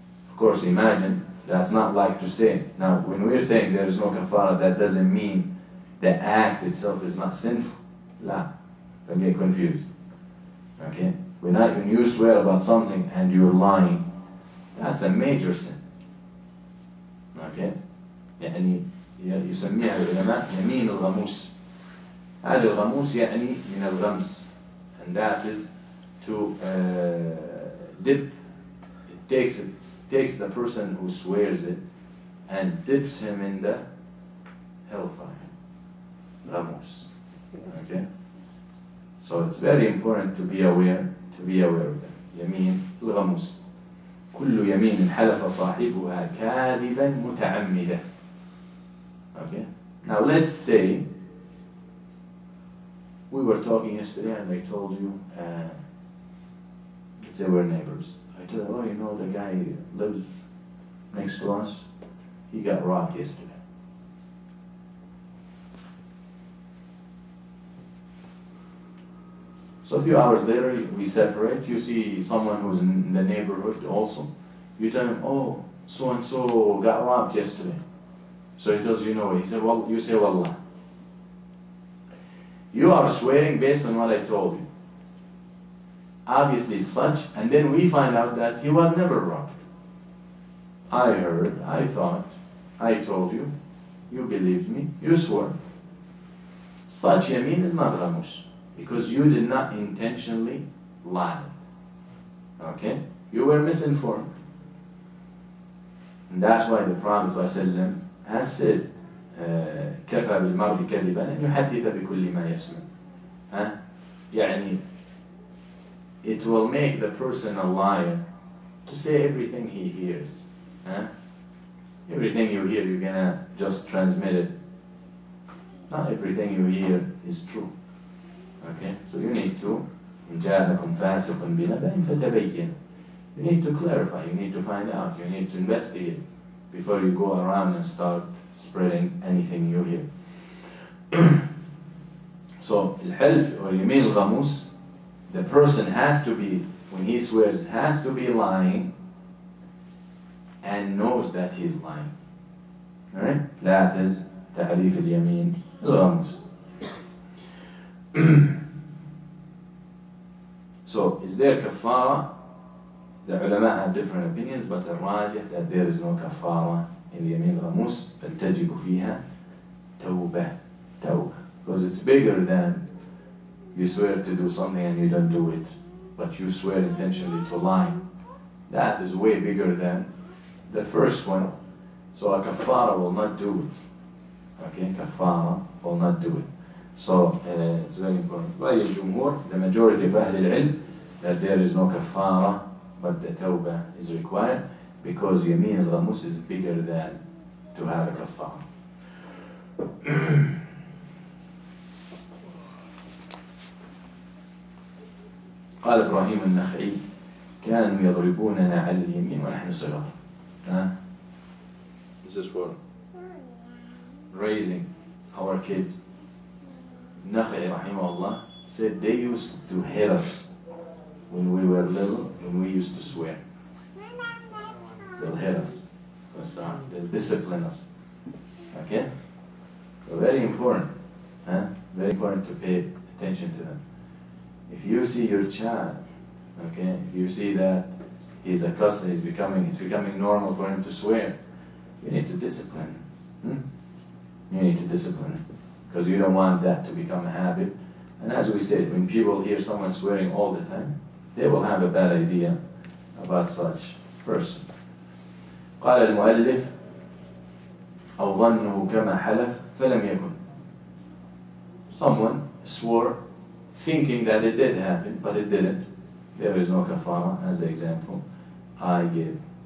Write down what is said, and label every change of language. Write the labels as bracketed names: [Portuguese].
[English] Of course, imagine, that's not like to say. Now, when we're saying there is no kafara, that doesn't mean the act itself is not sinful. La. Don't get confused. Okay? When you swear about something and you're lying, that's a major sin. Okay? [Arabic] يعني يسميها العلماء يمين الغموس. هذا الغموس يعني من الغمس, [English] and that is to dip. It takes the person who swears it and dips him in the hellfire. Ghamus. Okay? So it's very important to be aware of that. [Arabic] يمين الغموس. كل يمين حلف صاحبها كاذبا متعمدا. [English] Okay? Now let's say we were talking yesterday and I told you, let's say we're neighbors. I told you, oh, you know, the guy lives next to us, he got robbed yesterday. So a few hours later, we separate. You see someone who's in the neighborhood also. You tell him, oh, so-and-so got robbed yesterday. So he tells you, no way. He said, well, you say, wallah. You are swearing based on what I told you. obviously such, and then we find out that he was never robbed. I heard, I thought, I told you, you believed me, you swore. Such yameen is not ghamus, because you did not intentionally lie. Okay? You were misinformed. And that's why the Prophet ﷺ has said, [Arabic] كفى بالمرء كذبا أن يحدث بكل ما يسمع. [English] يعني, it will make the person a liar to say everything he hears. Everything you hear, you're gonna just transmit it. Not everything you hear is true. Okay? So you need to, [Arabic] إن جاءكم فاسق بنبأ فتبين. [English] You need to clarify, you need to find out, you need to investigate before you go around and start spreading anything you hear. So, الحلف or يمين الغموس, the person has to be, when he swears, has to be lying and knows that he's lying. Alright? That is [Arabic] تعريف اليمين الغموس. [English] So, is there kafara? The ulama have different opinions, but الراجح that there is no kafara in اليمين الغموس, [Arabic] بل تجب فيها توبة. [English] Because it's bigger than you swear to do something and you don't do it, but you swear intentionally to lie. That is way bigger than the first one. So a kafara will not do it. Okay, kafara will not do it. So it's very important. [Arabic] رأي الجمهور, [English] the majority of [Arabic] أهل العلم, [English] that there is no kafara, but the tawbah is required, because يمين الغموس is bigger than to have a kafara. [Arabic] قال إبراهيم النخعي كانوا يضربوننا على اليمين ونحن صغار. [English] This is for raising our kids. Nakhai rahimahullah said they used to hit us when we were little, when we used to swear. They'll hit us. They'll discipline us. Okay? So very important. Very important to pay attention to them. If you see your child, okay, if you see that he's accustomed, it's becoming normal for him to swear, you need to discipline him. You need to discipline him, because you don't want that to become a habit. And as we said, when people hear someone swearing all the time, they will have a bad idea about such person. [Arabic] قال المؤلف أو ظنه كما حلف فلم يكن. [English] Someone swore thinking that it did happen, but it didn't. There is no kafara, as the example I gave.